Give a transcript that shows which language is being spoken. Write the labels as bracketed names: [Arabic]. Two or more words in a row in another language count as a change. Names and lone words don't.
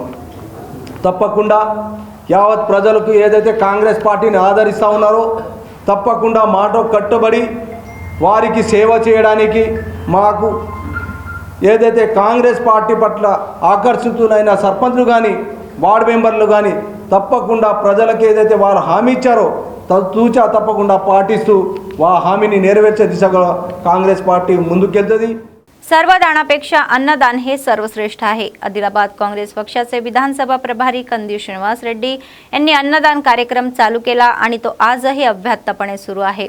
[Telugu] తప్పకుండా యావత్ ప్రజలకు ఏదైతే కాంగ్రెస్ పార్టీని ఆదరిస్తూ ఉన్నారో తప్పకుండా మాట కట్టుబడి వారికి సేవ చేయడానికి మాకు ఏదైతే కాంగ్రెస్ పార్టీ పట్ల ఆకర్షితులైన సర్పంచ్లు కానీ వార్డు మెంబర్లు కానీ తప్పకుండా ప్రజలకు ఏదైతే వారు హామీ ఇచ్చారో తూచా తప్పకుండా పాటిస్తూ ఆ హామీని నెరవేర్చే దిశగా काँग्रेस पार्टी ముందుకెళ్తది. [Marathi] सर्वदानापेक्षा अन्नदान हे सर्वश्रेष्ठ आहे. आदिलाबाद काँग्रेस पक्षाचे विधानसभा प्रभारी कंदी श्रीनिवास रेड्डी यांनी अन्नदान कार्यक्रम चालू केला आणि तो आजही अव्याहतपणे सुरू आहे.